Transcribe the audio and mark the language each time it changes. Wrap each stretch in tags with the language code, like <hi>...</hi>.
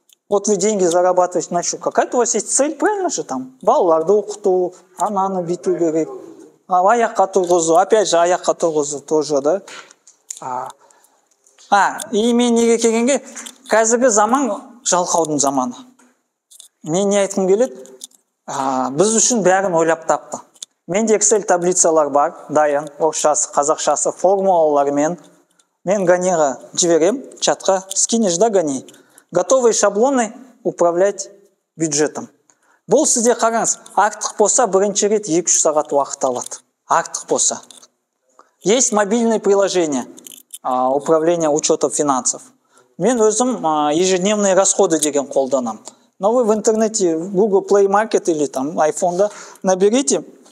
<ru>Вот вы деньги зарабатываете на что? Какая-то у вас есть цель, правильно же там?</ru> <kk>Балаларды оқыту, ананы бүйту керек. Аяққа тұрғызу, опять же, аяққа тұрғызу тоже, да? И мен неге келгенге, қазіргі заман жалқаудың заманы. Мен не айтқым келеді? Біз үшін бәрін ойлап тапты. Менде Excel таблицалар бар, дайын, орысшасы, қазақшасы, формулалармен. Мен Ганиға жіберем, чатқа, скинешь, да, Гани?</kk> <ru>Готовые шаблоны управлять бюджетом.</ru> <kk>Бұл сізде қараңыз, артық болса, бірінші рет 2-3 сағат уақыт алады. Артық болса.</kk> <ru>Есть мобильные приложения управления учетом финансов.</ru> <kk>Мен өзім ежедневные расходы деген қолданам.</kk> <ru>Но вы в интернете, Google Play Market или там iPhone, да, наберите.</ru>